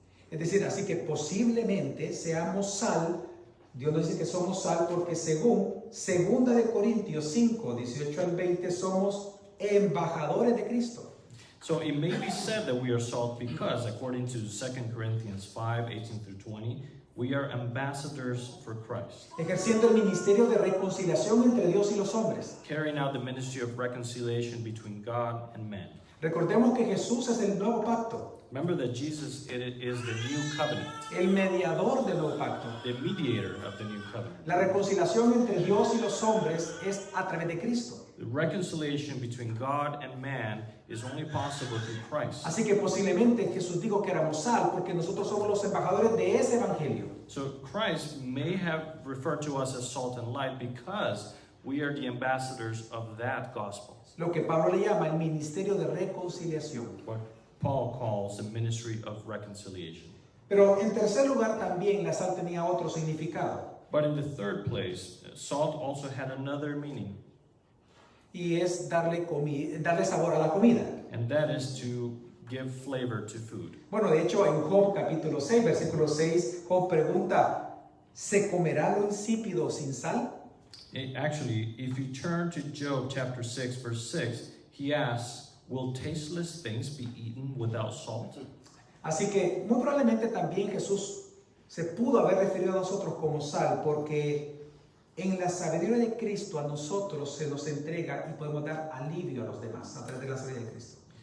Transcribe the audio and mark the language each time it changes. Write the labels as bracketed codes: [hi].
[es] Es decir, así que posiblemente seamos sal. Dios nos dice que somos sal porque según 2 de Corintios 5, 18 al 20, somos embajadores de Cristo. [en] So it may be said that we are salt because, according to 2 Corinthians 5, 18 through 20, we are ambassadors for Christ, [es] Ejerciendo el ministerio de reconciliación entre Dios y los hombres. [en] carrying out the ministry of reconciliation between God and man. [es] Recordemos que Jesús es el nuevo pacto, [en] Remember that Jesus is the new covenant, [es] el mediador del nuevo pacto. [en] the mediator of the new covenant. [es] La reconciliación entre Dios y los hombres es a través de Cristo. [en] The reconciliation between God and man is only possible through Christ. [es] Así que posiblemente Jesús dijo que éramos sal porque nosotros somos los embajadores de ese evangelio. [en] So Christ may have referred to us as salt and light because we are the ambassadors of that gospel. [es] Lo que Pablo le llama el ministerio de reconciliación. [en] What Paul calls the ministry of reconciliation. [es] Pero en tercer lugar también la sal tenía otro significado. [en] But in the third place, salt also had another meaning, [es] Y es darle sabor a la comida. [en] and that is to give flavor to food. [es] Bueno, de hecho en Job capítulo 6, versículo 6, Job pregunta, ¿se comerá lo insípido sin sal? [en] Actually, if you turn to Job chapter 6, verse 6, he asks, will tasteless things be eaten without salt? [es] Así que muy probablemente también Jesús se pudo haber referido a nosotros como sal, porque en la sabiduría de Cristo a nosotros se nos entrega y podemos dar alivio a los demás a través de la sabiduría de Cristo.